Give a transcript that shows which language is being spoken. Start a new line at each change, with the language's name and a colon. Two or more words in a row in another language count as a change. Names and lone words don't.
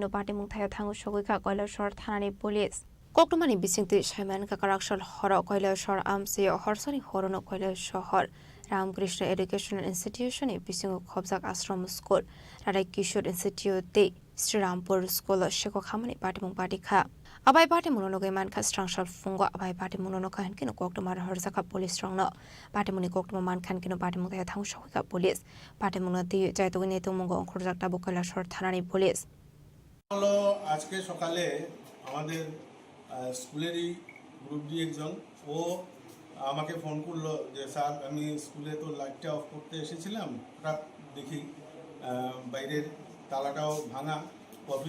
Kok Borok: patimung thaya thangu shogika koilashor thanani police koktumani bisingti shaiman ka karakshal horo koilashor amsayo horsani horono koilashor Ramkrishna Educational Institution e bisingo khobjak ashram school Radha Kishore Institute te Sri Rampur School shiko khamani patimung patikha abai party mononogai manka strangshal fungo abai party mononoka hankino koktumar horzaka police strongno party muni koktuma mankhan kino party mungaya thang shokika
English: police party
Kok Borok: munati jaito ne to mungo khorjakta bokala shor thanani police
Bangla: হলো আজকে সকালে আমাদের স্কুলেরই গ্রুপ ডি একজন ও আমাকে ফোন করলো যে স্যার আমি স্কুলে তো লাইটটা অফ করতে এসেছিলাম হঠাৎ দেখি বাইরের তালাটাও ভাঙা অফিস